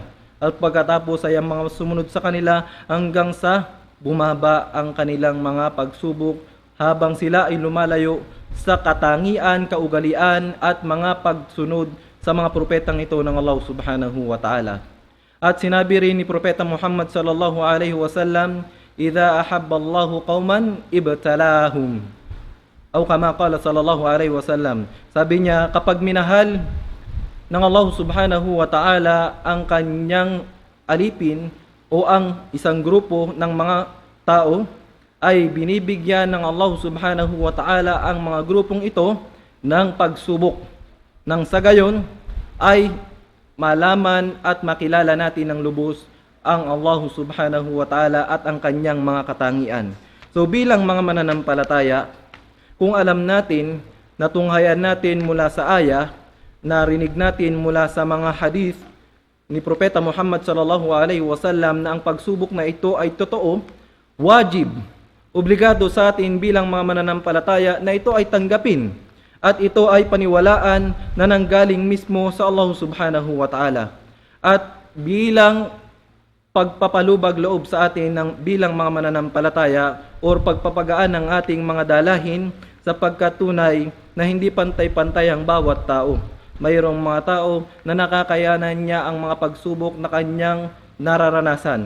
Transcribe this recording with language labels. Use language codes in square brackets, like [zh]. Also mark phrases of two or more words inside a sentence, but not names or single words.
[tl] At pagkatapos ay ang mga sumunod sa kanila hanggang sa bumaba ang kanilang mga pagsubok habang sila ay lumalayo sa katangian, kaugalian at mga pagsunod sa mga propetang ito ng Allah [ar] سبحانه وتعالى. [tl] At sinabi rin ni Propeta Muhammad [ar] صلى الله عليه وسلم إذا أحب الله قوما ابتلاهم." O كما قال صلى الله عليه وسلم. [tl] Sabi niya, kapag minahal ng Allah [ar] سبحانه وتعالى [tl] ang kanyang alipin o ang isang grupo ng mga tao, ay binibigyan ng Allah [ar] سبحانه وتعالى [tl] ang mga grupong ito ng pagsubok. Nang sa gayon ay malaman at makilala natin ng lubos ang Allah [ar] سبحانه وتعالى [tl] at ang kanyang mga katangian. So bilang mga mananampalataya, kung alam natin, natunghayan natin mula sa aya, narinig natin mula sa mga hadith ni Propeta Muhammad [ar] صلى الله عليه وسلم [tl] na ang pagsubok na ito ay totoo, wajib, obligado sa atin bilang mga mananampalataya na ito ay tanggapin at ito ay paniwalaan na nanggaling mismo sa Allah [ar] سبحانه وتعالى. [tl] At bilang pagpapalubag loob sa atin ng bilang mga mananampalataya or pagpapagaan ng ating mga dalahin, sapagkat tunay na hindi pantay-pantay ang bawat tao. Mayroong mga tao na nakakayanan niya ang mga pagsubok na kanyang nararanasan.